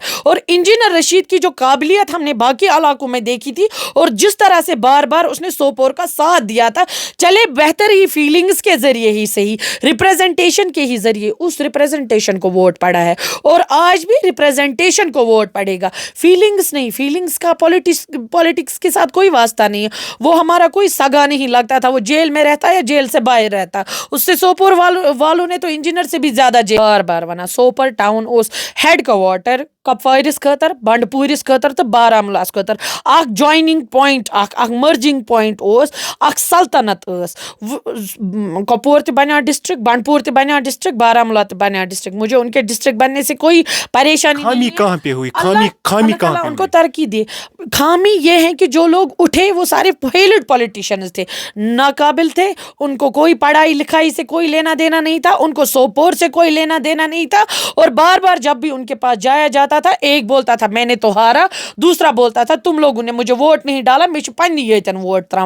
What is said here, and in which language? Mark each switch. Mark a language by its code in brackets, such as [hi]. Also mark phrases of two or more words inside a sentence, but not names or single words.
[hi] और इंजीनियर रशीद की जो काबिलियत हमने बाकी में देखी थी और जिस तरह से बार बार उसने सोपोर का साथ दिया था, चले बेहतर ही फीलिंग्स के जरिए ही सही, रिप्रेजेंटेशन के ही जरिए उस रिप्रेजेंटेशन को वोट पड़ा है और आज भी रिप्रेजेंटेशन को वोट पड़ेगा, फीलिंग्स नहीं। फीलिंग्स का पॉलिटिक्स के साथ कोई वास्ता नहीं है, वो हमारा कोई सगा नहीं लगता था, वो जेल में रहता या जेल से बाहर रहता। उससे सोपोर वालों ने तो इंजीनियर से भी ज्यादा बार बार [ks] वना सोपर टाउन उस हेड क्वार्टर कपवारिस खतर बंडपूरिस खतर तो बारामुलास खतर अख [en] joining point [ks] अख [en] merging point [ks] अख सल्तनत कपवार ते बना डिस्ट्रिक्ट, बंडपूर ते बना डिस्ट्रिक्ट, बारामुला ते बना डिस्ट्रिक्ट। [hi] मुझे उनके डिस्ट्रिक्ट बनने से कोई परेशानी नहीं है। कहाँ पे हुई खामी कहाँ पे उनको तरक्की दे। खामी ये है कि जो लोग उठे वो सारे [en] failed politicians [hi] थे, नाकाबिल थे, उनको कोई पढ़ाई लिखाई से कोई लेना देना नहीं था, उनको सोपोर से कोई लेना देना नहीं था और बार बार जब भी उनके पास जाया जाता होता था, एक बोलता था मैंने तो हारा, दूसरा बोलता था तुम लोगों ने मुझे वोट नहीं डाला, मैं [ks] पन्नी येतन वोट त्रावा।